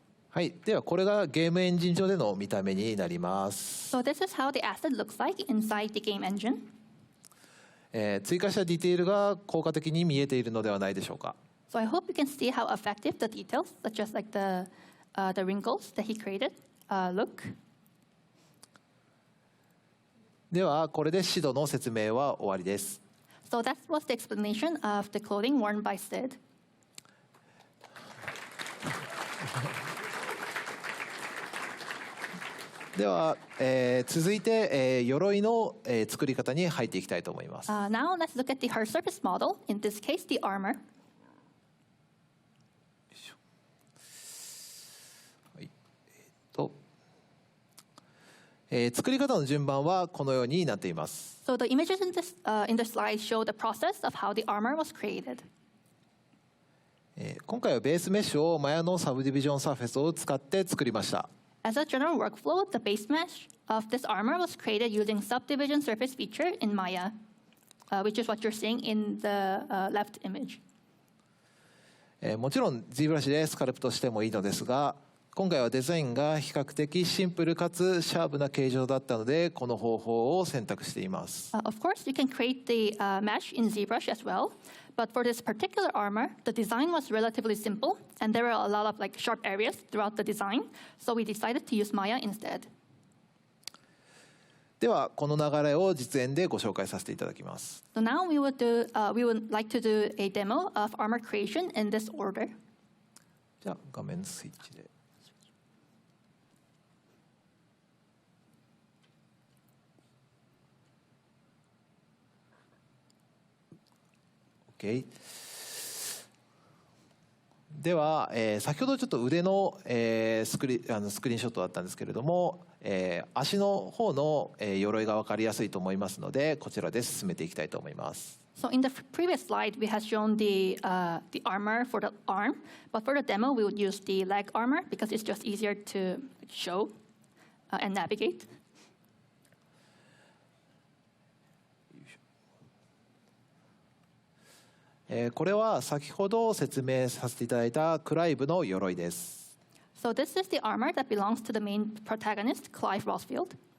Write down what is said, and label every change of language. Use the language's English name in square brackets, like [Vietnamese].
[Japanese] はい、ではこれがゲームエンジン上での見た目になります。 [English] So this is how the asset looks like inside the game engine. [Japanese] 追加したディテールが効果的に見えているのではないでしょうか。 [English] So I hope you can see how effective the details, such as like the wrinkles that he created, look. [Japanese] ではこれで指導の説明は終わりです。 [English] So that was the explanation of the clothing worn by Sid. [Japanese] では、続いて、鎧の、作り方に入っていきたいと思います。 [English] Now let's look at the her surface model, in this case the armor. [Japanese] はい作り方の順番はこのようになっています。 [English] So the images in the slide show the process of how the armor was created. [Japanese] 今回はベースメッシュをマヤのサブディビジョンサーフェスを使って作りました。 [English] As a general workflow, the base mesh of this armor was created using subdivision surface feature in Maya, which is what you're seeing in the left image. [Japanese] もちろん ZBrush でスカルプトしてもいいのですが、今回はデザインが比較的シンプルかつシャープな形状だったので、この方法を選択しています。 [English] Of course, you can create the mesh in ZBrush as well, but for this particular armor, the design was relatively simple, and there were a lot of like sharp areas throughout the design, so we decided to use Maya instead. [Japanese] ではこの流れを実演でご紹介させていただきます。 [English] So now we would like to do a demo of armor creation in this order. [Japanese] じゃあ画面スイッチで。 [English] OK。 [Japanese] では、先ほどちょっと腕の、スクリーンショットだったんですけれども、足の方の、鎧が分かりやすいと思いますので、こちらで進めていきたいと思います。 [English] So in the previous slide, we had shown the armor for the arm, but for the demo, we would use the leg armor because it's just easier to show and navigate. [Japanese] これは先ほど説明させていただいたクライブの鎧です。 [English] So this is the armor that belongs to the main protagonist, Clive Rosfield.